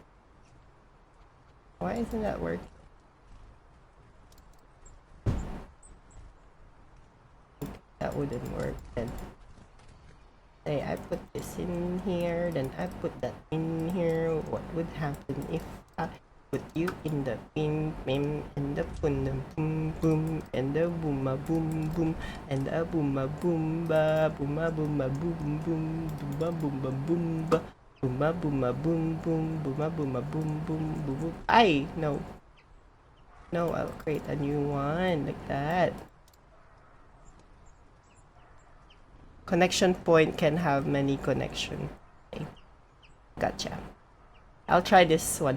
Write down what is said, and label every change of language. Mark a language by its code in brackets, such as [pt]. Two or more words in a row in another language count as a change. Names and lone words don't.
[en] Why isn't that working? That wouldn't work then. Say I put this in here, then I put that in here. What would happen if I put you in the pin and the boom boom and the booma boom and the booma boomba booma booma boom boom booma booma boomba booma booma boom boom booma booma boom boom boom boom. No, I'll create a new one like that. Connection point can have many connection. Okay. Gotcha. I'll try this one.